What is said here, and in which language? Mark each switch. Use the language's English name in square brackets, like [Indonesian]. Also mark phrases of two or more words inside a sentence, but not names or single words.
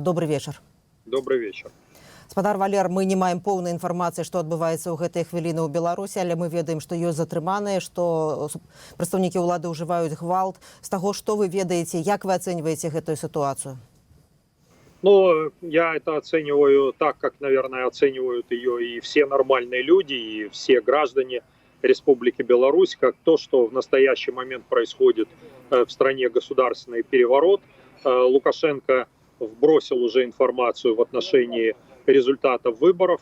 [Belarusian] Добрый вечар. [Russian] Добрый вечер. [Belarusian] Спадар Валер, мы не маем поўнай інфармацыі, што адбываецца ў гэтыя хвіліны ў Беларусі, але мы ведаем, што ёсць затрыманыя, што прадстаўнікі ўлады ўжываюць гвалт. З таго, што вы ведаеце, як вы ацэньваеце гэтую сітуацыю? Ну, [Russian] я это оцениваю так, как, наверное, оценивают ее и все нормальные люди, и все граждане Республики Беларусь, как то, что в настоящий момент происходит в стране государственный переворот. Лукашенко вбросил уже информацию в отношении результатов выборов.